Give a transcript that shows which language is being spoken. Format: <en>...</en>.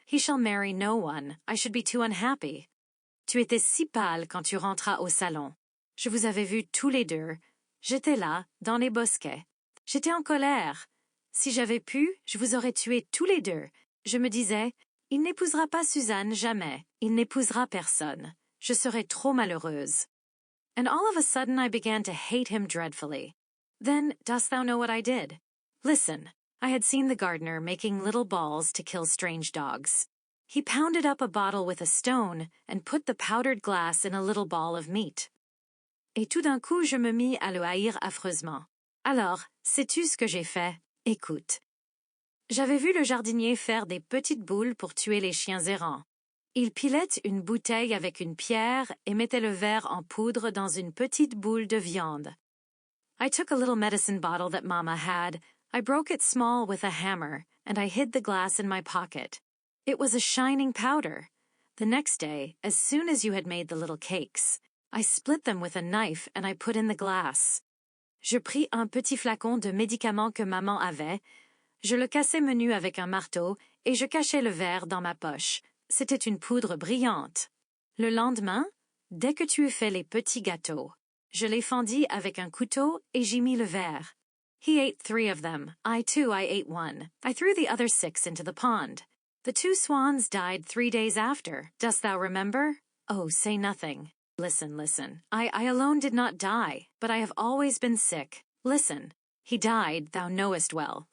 <en>He shall marry no one. I should be too unhappy.</en> <fr>Tu étais si pâle quand tu rentras au salon. Je vous avais vus tous les deux. J'étais là, dans les bosquets. J'étais en colère. Si j'avais pu, je vous aurais tués tous les deux. Je me disais, il n'épousera pas Suzanne jamais. Il n'épousera personne. Je serais trop malheureuse.</fr> <en>And all of a sudden I began to hate him dreadfully. Then, dost thou know what I did? Listen, I had seen the gardener making little balls to kill strange dogs. He pounded up a bottle with a stone and put the powdered glass in a little ball of meat.</en> <fr>Et tout d'un coup, je me mis à le haïr affreusement. Alors, sais-tu ce que j'ai fait? Écoute. J'avais vu le jardinier faire des petites boules pour tuer les chiens errants. Il pilait une bouteille avec une pierre et mettait le verre en poudre dans une petite boule de viande.</fr> <en>I took a little medicine bottle that Mama had, I broke it small with a hammer, and I hid the glass in my pocket. It was a shining powder. The next day, as soon as you had made the little cakes, I split them with a knife and I put in the glass.</en> <fr>Je pris un petit flacon de médicament que maman avait, je le cassai menu avec un marteau et je cachai le verre dans ma poche. C'était une poudre brillante. Le lendemain, dès que tu eus fait les petits gâteaux, je les fendis avec un couteau et j'y mis le verre.</fr> <en>He ate 3 of them. I ate 1. I threw the other 6 into the pond. The 2 swans died 3 days after. Dost thou remember? Oh, say nothing. Listen. I alone did not die, but I have always been sick. Listen. He died, thou knowest well.</en>